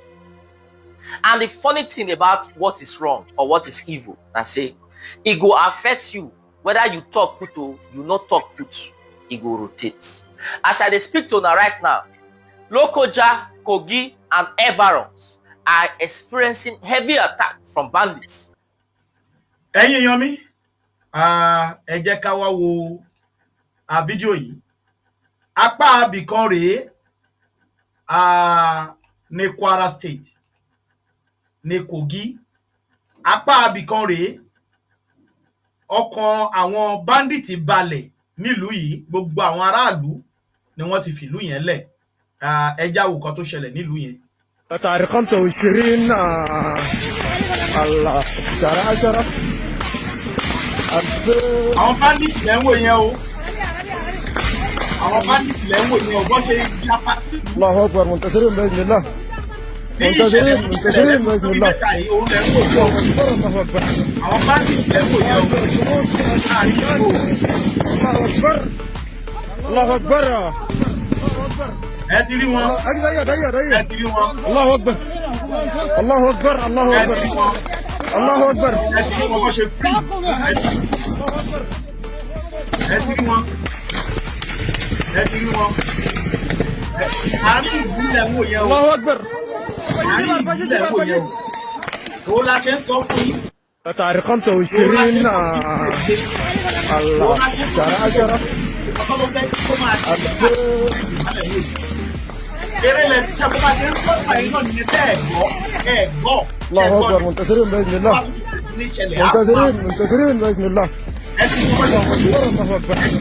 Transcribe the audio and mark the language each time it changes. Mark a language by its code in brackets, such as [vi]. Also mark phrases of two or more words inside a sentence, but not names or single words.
[en] And the funny thing about what is wrong or what is evil, I say, it will affect you. Whether you talk good or you not talk good, it will rotate. As I speak to you right now, Lokoja, Kogi, and environs are experiencing heavy attack from bandits. [yo] Ẹ̀yin èèyàn mi, ẹ jẹ́ ká wá wo fídíò yìí. Apá abìkan rèé ní Kwara State, ní Kogi. Apá abìkan rèé, ọkàn àwọn bandits balẹ̀ nílùú yìí, gbogbo àwọn aráàlú ni wọ́n ti fìlú yẹn lẹ̀. Ẹ já wo kan tó ṣẹlẹ̀ nílùú yẹn. [ar] تاريخ 25 الله شهر 10 [yo] àwọn bandits lẹ́ ń wò yẹn o. àwọn bandits lẹ́ ń wò yẹn o. bọ́n ṣe ya pàṣẹ. [ar] الله أكبر منتصرين بإذن الله. منتصرين بإذن الله. الله أكبر. [yo] àwọn bandits lẹ́ ń wò yẹn o. [ar] الله أكبر. الله أكبر. [yo] ẹ ti rí wọn. ẹ ti rí wọn. [ar] الله أكبر. الله أكبر. الله أكبر. الله أكبر. [yo] ẹ ti rí wọn bọ́n ṣe free. ẹ ti rí wọn. ẹ ti rí wọn. àárín ìlú lẹ́ ń wò yẹn o. [ar] الله أكبر. [yo] àárín ìlú lẹ́ ń wò yẹn o. òun la ṣe ń sọ fún yín. [ar] تاريخ 25 الله شهر 10 الله أكبر منتصرين بإذن الله. منتصرين بإذن الله. الله أكبر.